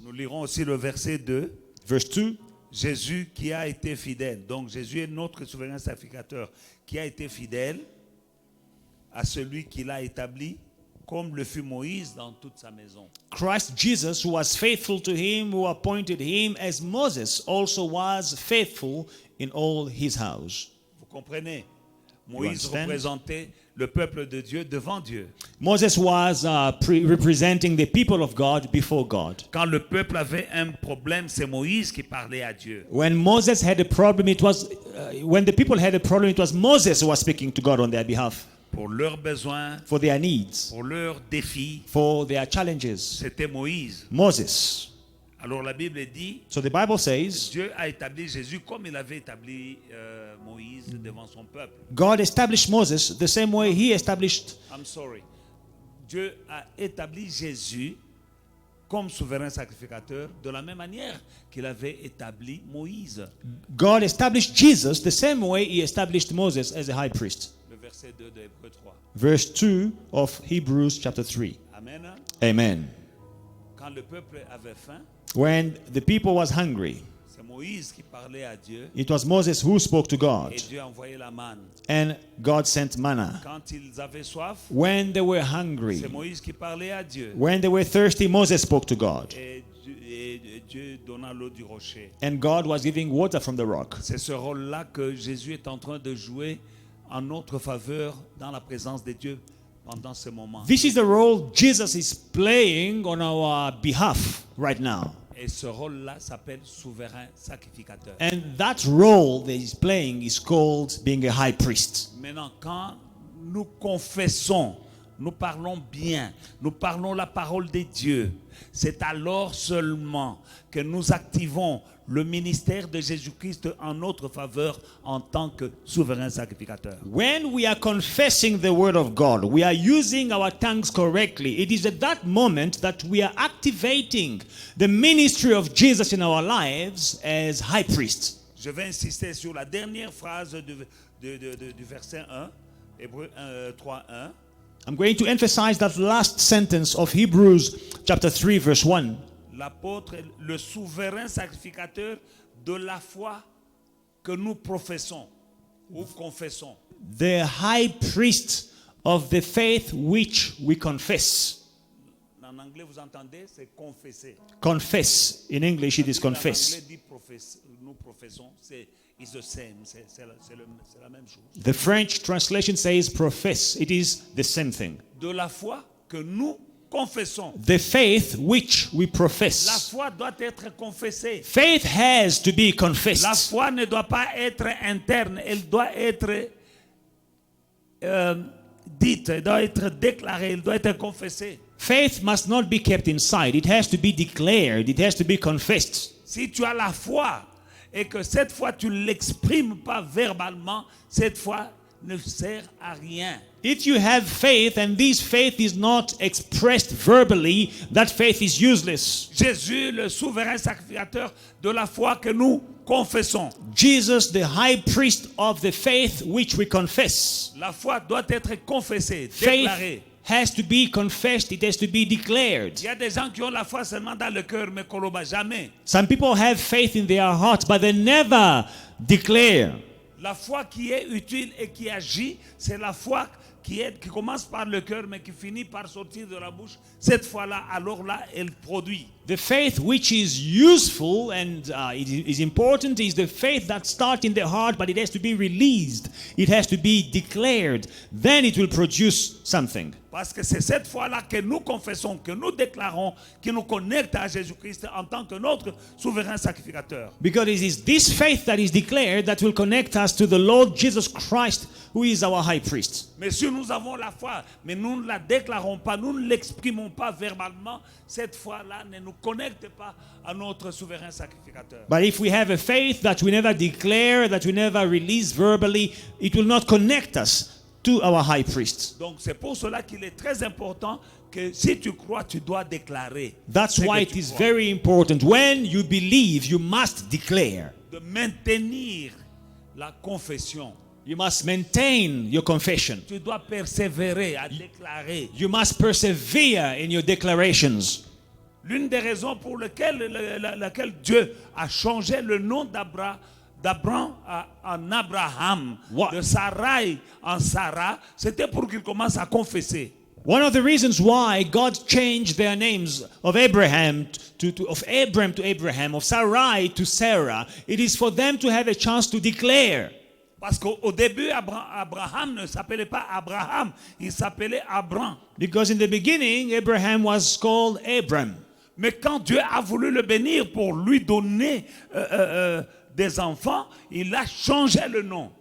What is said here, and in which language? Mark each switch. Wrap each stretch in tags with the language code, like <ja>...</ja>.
<fr>Nous lirons aussi le verset 2.</fr> <en>Verse 2.</en> <fr>Jésus qui a été fidèle. Donc Jésus est notre souverain sacrificateur qui a été fidèle à celui qui l'a établi, comme le fut Moïse dans toute sa maison.</fr> <en>Christ Jesus, who was faithful to him who appointed him, as Moses also was faithful in all his house.</en> <fr>Vous comprenez? Moïse</fr> <en>understand?</en> <fr>représentait le peuple de Dieu devant Dieu.</fr> <en>Moses was representing the people of God before God.</en> <fr>Quand le peuple avait un problème, c'est Moïse qui parlait à Dieu.</fr> <en>When Moses had a problem, it was when the people had a problem, it was Moses who was speaking to God on their behalf</en> <fr>Pour leurs besoins,</fr> <en>for their needs,</en> <fr>pour leurs défis,</fr> <en>for their challenges.</en> <fr>c'était Moïse.</fr> <en>Moses.</en> <fr>Alors la Bible dit,</fr> <en>So the Bible says</en> <fr>Dieu a établi Jésus comme il avait établi Moïse devant son peuple.</fr> <en>God established Moses the same way he established. I'm sorry.</en> <fr>Dieu a établi Jésus comme souverain sacrificateur de la même manière qu'il avait établi Moïse.</fr> <en>God established Jesus the same way he established Moses as a high priest.</en> <fr>Le verset 2 de Hébreux 3.</fr> <en>Verse 2 of Hebrews chapter 3.</en> <fr>Amen.</fr> <en>Amen.</en> <fr>Quand le peuple avait faim,</fr> <en>When the people was hungry,</en> <fr>c'est Moïse qui parlait à Dieu</fr> <en>it was Moses who spoke to God,</en> <fr>et Dieu a envoyé la manne.</fr> <en>and God sent manna.</en> <fr>Quand ils avaient soif,</fr> <en>When they were hungry,</en> <fr>c'est Moïse qui parlait à Dieu</fr> <en>when they were thirsty, Moses spoke to God,</en> <fr>et Dieu donna l'eau du rocher.</fr> <en>and God was giving water from the rock.</en> <fr>C'est ce rôle-là que Jésus est en train de jouer en notre faveur dans la présence de Dieu pendant ce moment.</fr> <en>This is the role Jesus is playing on our behalf right now.</en> <fr>Et ce rôle-là s'appelle souverain sacrificateur.</fr> <en>And that role that he's playing is called being a high priest.</en> <fr>Maintenant, quand nous confessons, nous parlons bien, nous parlons la parole de Dieu, c'est alors seulement que nous activons le ministère de Jésus-Christ en notre faveur en tant que souverain sacrificateur.</fr> <en>When we are confessing the word of God, we are using our tongues correctly. It is at that moment that we are activating the ministry of Jesus in our lives as high priest.</en> <fr>Je vais insister sur la dernière phrase du verset 1, Hébreux 3, 1.</fr> <en>I'm going to emphasize that last sentence of Hebrews chapter 3 verse 1.</en> <fr>L'apôtre est le souverain sacrificateur de la foi que nous professons ou confessons.</fr> <en>The high priest of the faith which we confess.</en> <fr>En anglais, vous entendez, c'est confesser.</fr> <en>Confess. In English it is</en> <fr>En</fr> <en>confess.</en> <fr>anglais dit nous professons, c'est</fr> <en>is the same,</en> <fr>c'est la même chose.</fr> <en>The French translation says profess. It is the same thing.</en> <fr>De la foi que nous confessons.</fr> <en>The faith which we</en> <fr>La</fr> <en>profess.</en> <fr>foi doit être confessée.</fr> <en>Faith has to be</en> <fr>La</fr> <en>confessed.</en> <fr>foi ne doit pas être interne, elle doit être dite, elle doit être déclarée, elle doit être confessée.</fr> <en>Faith must not be kept inside. It has to be declared. It has to be confessed.</en> <fr>Si tu as la foi et que cette foi tu ne l'exprimes pas verbalement, cette foi ne sert à rien.</fr> <en>If you have faith and this faith is not expressed verbally, that faith is useless.</en> <fr>Jésus, le souverain sacrificateur de la foi que nous confessons.</fr> <en>Jesus, the high priest of the faith which we confess.</en> <fr>La foi doit être confessée,</fr> <en>Faith</en> <fr>déclarée.</fr> <en>has to be confessed. It has to be declared.</en> <fr>Il y a des gens qui ont la foi seulement dans le cœur, mais Koloba, jamais.</fr> <en>Some people have faith in their hearts, but they never declare.</en> <fr>La foi qui est utile et qui agit, c'est la foi qui commence par le cœur, mais qui finit par sortir de la bouche. Cette foi-là, alors là, elle produit.</fr> <en>The faith which is useful and it is important is the faith that starts in the heart, but it has to be released. It has to be declared. Then it will produce something.</en> <fr>Parce que c'est cette foi-là que nous confessons, que nous déclarons, qui nous connecte à Jésus-Christ en tant que notre souverain sacrificateur.</fr> <en>Because it is this faith that is declared that will connect us to the Lord Jesus Christ, who is our high priest.</en> <fr>Mais si nous avons la foi, mais nous ne la déclarons pas, nous ne l'exprimons pas verbalement, cette foi-là ne nous connecte pas à notre souverain sacrificateur.</fr> <en>But if we have a faith that we never declare, that we never release verbally, it will not connect us to our high priest.</en> <fr>Donc c'est pour cela qu'il est très important que si tu crois, tu dois déclarer.</fr> <en>That's</en> <fr>ce que</fr> <en>why</en> <fr>tu</fr> <en>it is</en> <fr>crois.</fr> <en>very important. When you believe, you must declare.</en> <fr>De maintenir la confession.</fr> <en>You must maintain your confession.</en> <fr>Tu dois persévérer à déclarer.</fr> <en>You must persevere in your declarations.</en> <fr>L'une des raisons pour laquelle Dieu a changé le nom d'Abraham en Abraham,</fr> <en>What?</en> <fr>de Sarai en Sarah, c'était pour qu'il commence à confesser.</fr> <en>One of the reasons why God changed their names of Abraham of Abram to Abraham, of Sarai to Sarah, it is for them to have a chance to declare. Parce qu'au début, Abraham ne s'appelait pas Abraham, il s'appelait Abram. Because in the beginning, Abraham was called Abram.</en> <fr>Mais quand Dieu a voulu le bénir pour lui donner des enfants, il a changé le nom.</fr>